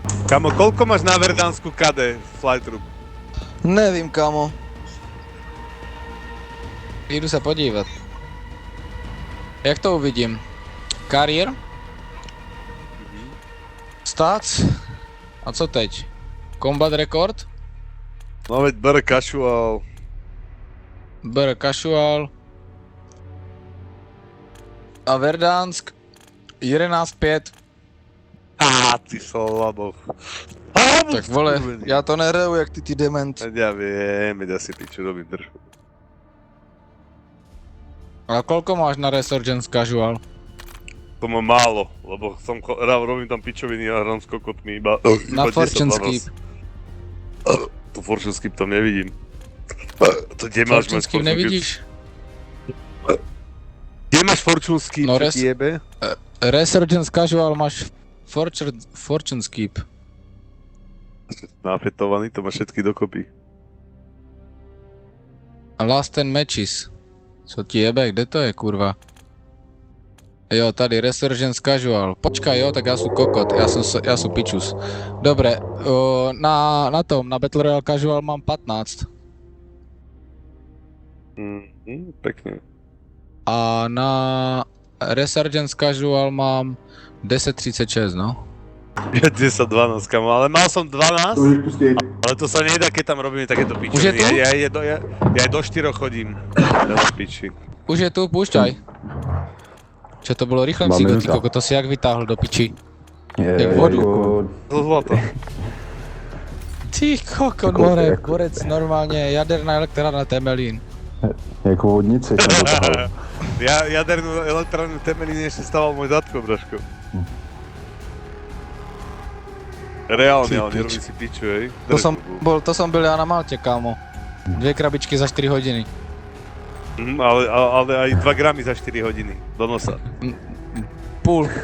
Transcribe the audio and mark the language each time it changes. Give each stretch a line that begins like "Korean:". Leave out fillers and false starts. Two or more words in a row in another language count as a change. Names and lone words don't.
Slovak: Kamo, koľko máš na Verdánsku KD Flightroom?
Czech: Nevím, kamo. Jdu se podívat. Jak to uvidím? Kariér? Stats? A co teď?
English: Combat record?
Slovak: No veď BR Casual. BR Casual. A Verdansk 11.5. Ty slabo.
Czech: Tak vole, já to nehraju jak ty dement.
Slovak: Ja viem, ja si piču robím drž. A koľko máš na Resurgence Casual? To mám málo, lebo robím tam pičoviny a hrám s kokotmi iba... Na iba Fortune 10-12. Skip. To Fortune Skip tam nevidím. To kde máš Fortune Skip nevidíš? Kde máš Fortune Skip, No, čo ti jebe? Resurgence Casual máš Fortune Skip. Nafetovaný, to má všetky dokopy. A
English: Last 10 Matches.
Czech: Co ti jebe, kde to je, kurva? Jo, tady Resurgence Casual. Počkaj, jo, tak já jsem kokot, já jsem pičus.
Slovak: Dobre, na Battle Royale Casual mám 15. Pekne. A na Resurgence Casual mám 10.36, no. 10-12, kamo, ale mal som 12, ale to sa nedá, keď tam robíme takéto pičoviny. Už je tu? Ja do 4 chodím. Teraz piči. Už je tu, púšťaj. Čo to
Czech: bylo rychle,
Slovak: Máme ty minuta.
Czech: koko, to si jak vytáhl do piči. Je, Jak vodu. To zlato. Ty koko, more, borec, normálně, jaderná elektrárna Temelín. jako vodnici tam dotahal.
Slovak: Jadernú elektrárnu Temelín ešte stával môj tatko, braško. Reálne, ale nerobí si piču, hej.
Czech: To som byl já na Maltě, kámo. 2 krabičky za 4 hodiny.
Slovak: Ale aj 2 gramy za 4 hodiny do nosa.
Czech: Půl.